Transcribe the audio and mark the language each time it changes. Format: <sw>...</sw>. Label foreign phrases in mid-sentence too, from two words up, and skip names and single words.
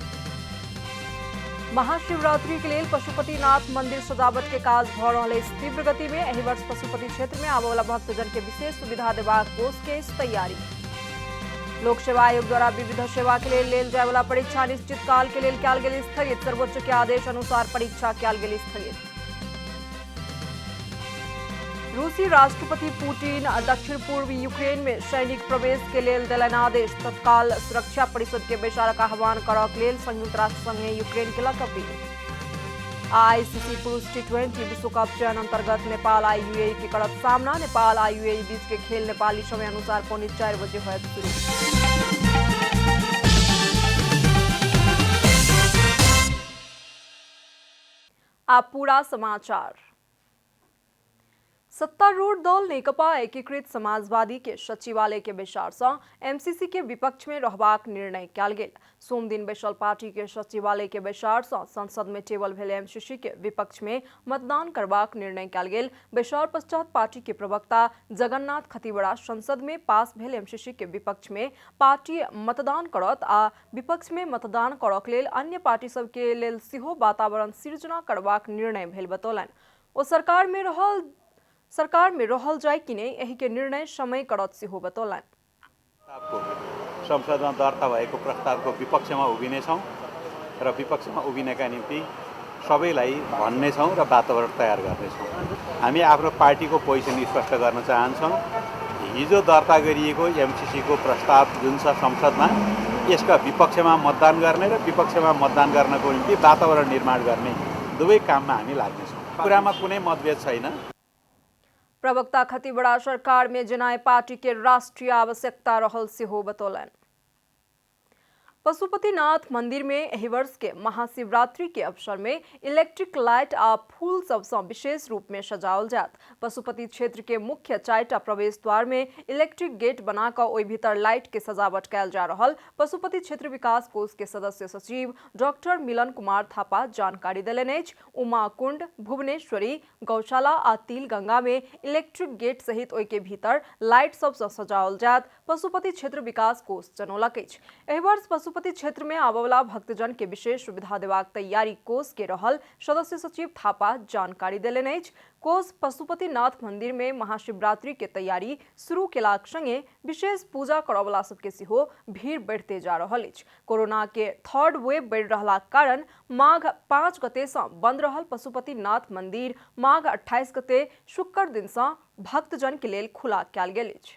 <mai>महाशिवरात्रि के लिए पशुपतिनाथ मंदिर सजावट के काज भ रहल अछि तीव्र गति में। एहि वर्ष पशुपति क्षेत्र में आबय वाला भक्तजन के विशेष सुविधा देबाक कोष के तैयारी। लोक सेवा आयोग द्वारा विविध सेवा के लिए लेल जाय वाला परीक्षा निश्चित काल के लिए कयल गेल स्थगित। सर्वोच्च के आदेश अनुसार परीक्षा कयल गेल स्थगित। रूसी राष्ट्रपति पुतिन दक्षिण पूर्वी यूक्रेन में सैनिक प्रवेश के लिए देलनि आदेश। तत्काल सुरक्षा परिषद के बैसारक आह्वान करबाक लेल संयुक्त राष्ट्र संघ ने यूक्रेन केलक अपील। आईसीसी पुरुष टी20 विश्व कप चयन अंतर्गत नेपाल आ यूएई के करत सामना। नेपाल आ यूएई बीच के खेल नेपाली समय अनुसार 4:30 बजे होयत शुरू। अब पूरा समाचार। सत्तारूढ़ दल नेकपा एकीकृत समाजवादी के सचिवालय के बैसार से एमसीसी के विपक्ष में रहबाक निर्णय कयल गेल। सोम दिन बैसल पार्टी के सचिवालय के बैसार से संसद में टेबल भेल एमसीसी के विपक्ष में मतदान करबाक निर्णय कयल गेल। बैसार पश्चात पार्टी के प्रवक्ता जगन्नाथ खतिवड़ा संसद में पास भेल एमसीसी के विपक्ष में पार्टी मतदान करत आ विपक्ष में मतदान करक लेल अन्य पार्टी सब के लेल सेहो वातावरण सृजना करबाक निर्णय भेल बतौलनि। ओ सरकार में रहल जाय कि नहीं यही के निर्णय समय करत सेहो बतौलनि।</mai> <ne>संसदमा दर्ता भएको प्रस्तावको विपक्षमा उभिनेछौँ र विपक्षमा उभिनका निम्ति सबैलाई भन्नेछौँ र वातावरण तयार गर्नेछौँ। हामी आफ्नो पार्टीको पोजिसन स्पष्ट गर्न चाहन्छौँ। हिजो दर्ता गरिएको एमसीसीको प्रस्ताव जुन छ संसदमा, यसका विपक्षमा मतदान गर्ने र विपक्षमा मतदान गर्नको निम्ति वातावरण निर्माण गर्ने दुवै काममा हामी लाग्नेछौँ। कुरामा कुनै मतभेद छैन।</ne> <mai>प्रवक्ता खतिवड़ा सरकार में जनाए पार्टी के राष्ट्रीय आवश्यकता रहल सेहो बतौलनि। पशुपतिनाथ मंदिर में एहि वर्ष के महाशिवरात्रि के अवसर में</mai> <en>electric light</en> <mai>आ फूल सबसे विशेष रूप में सजाओल जात। पशुपति क्षेत्र के मुख्य 4टा प्रवेश द्वार में</mai> <en>electric gate</en> <mai>बनाकर ओहि भीतर लाइट के सजावट कयल जा रहल पशुपति क्षेत्र विकास कोष के सदस्य सचिव डॉक्टर मिलन कुमार थापा जानकारी देलनि अछि। उमा कुंड, भुवनेश्वरी, गौशाला आ तिलगंगा में</mai> <en>electric gate</en> <mai>सहित ओहि के भीतर लाइट सबसे सजाओल जात पशुपति क्षेत्र विकास कोष जनौलक अछि। एहि वर्ष पशुपति क्षेत्र में आबयवला भक्तजन के विशेष सुविधा देबाक तैयारी कोष के रहल सदस्य सचिव थापा जानकारी देलनि अछि। कोष पशुपतिनाथ मंदिर में महाशिवरात्रि के तैयारी शुरू केलाक संगे विशेष पूजा करयवला सबके सेहो भीड़ बढ़ते जा रहल अछि। कोरोना के</mai> <en>third wave</en> <mai>बढ़ि रहलाक कारण माघ 5 गते से बंद रहल पशुपतिनाथ मंदिर माघ 28 गते शुक्र दिन से भक्तजन के लेल खुला कयल गेल अछि।</mai>